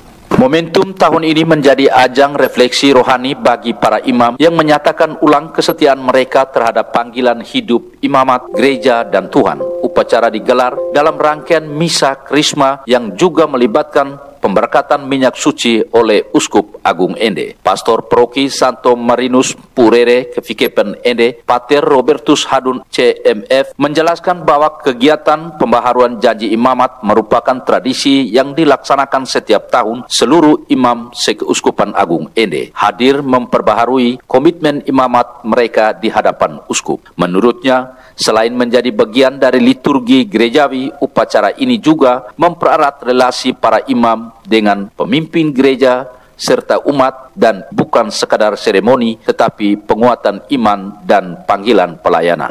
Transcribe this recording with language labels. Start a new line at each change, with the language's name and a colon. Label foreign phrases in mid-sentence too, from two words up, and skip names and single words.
Indonesian: Momentum tahun ini menjadi ajang refleksi rohani bagi para imam yang menyatakan ulang kesetiaan mereka terhadap panggilan hidup imamat, gereja, dan Tuhan. Upacara digelar dalam rangkaian misa Krisma yang juga melibatkan pemberkatan minyak suci oleh Uskup Agung Ende. Pastor Proki Santo Marinus Purere Kevikepen Ende, Pater Robertus Hadun CMF, menjelaskan bahwa kegiatan pembaharuan janji imamat merupakan tradisi yang dilaksanakan setiap tahun seluruh imam Sekeuskupan Agung Ende hadir memperbaharui komitmen imamat mereka di hadapan uskup. Menurutnya, selain menjadi bagian dari liturgi gerejawi, upacara ini juga mempererat relasi para imam dengan pemimpin gereja serta umat dan bukan sekadar seremoni tetapi penguatan iman dan panggilan pelayanan.